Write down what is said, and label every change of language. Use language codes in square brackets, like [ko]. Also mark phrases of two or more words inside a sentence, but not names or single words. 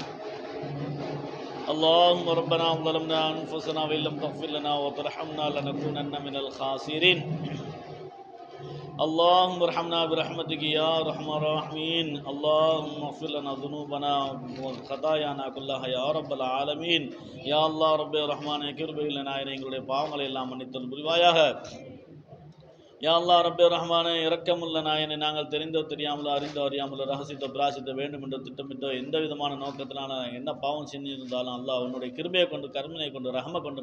[ar] اللهم ربنا ظلمنا أنفسنا وإن لم تغفر لنا وترحمنا لنكونن من الخاسرين اللهم ارحمنا برحمتك يا أرحم الراحمين اللهم اغفر لنا ذنوبنا وخطايانا كلها يا رب العالمين يا الله رب الرحمن [ta] கிருபை லனா எங்களுடைய பாவங்களை எல்லாம் மன்னித்தல் புரிவாயாக யா அல்லாஹ் ரப்பே ரஹ்மானே இரக்கமுள்ள நாயனே நாங்கள் தெரிந்தோ தெரியாமலோ அறிந்தோ அறியாமலோ ரகசியத்தோ பிராசித்தோ வேண்டும் என்று திட்டமிட்டோ எந்த விதமான நோக்கத்தினால என்ன பாவம் செஞ்சிருந்தாலும் அல்லாஹ் உன்னுடைய கிருபையை கொண்டு கருணை கொண்டு ரஹம கொண்டு